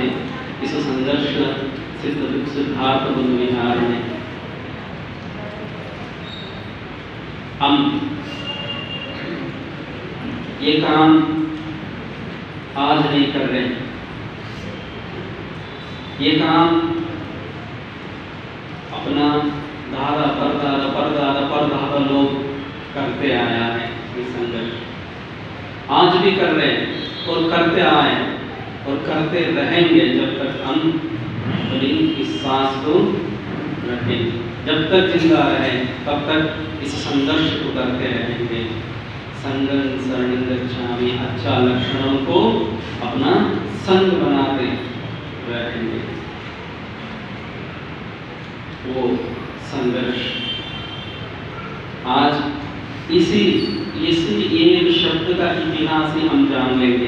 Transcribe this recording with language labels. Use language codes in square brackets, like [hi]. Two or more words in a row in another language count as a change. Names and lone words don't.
[hi] इस संघर्ष सिद्धार्थ बुद्ध विहार में हम ये काम आज नहीं कर रहे, ये काम अपना दादा परदादा लोग करते आया है। ये संघर्ष आज भी कर रहे हैं और करते आए और करते रहेंगे जब तक हम अपनी इस सांस को रखें। जब तक जिंदा रहे तब तक इस संघर्ष को करते रहेंगे। [pi] संगं शरणं गच्छामि, [hi] अच्छा लक्षणों को अपना संग बनाते रहेंगे। वो संघर्ष आज इसी एक शब्द का इतिहास ही हम जान लेंगे।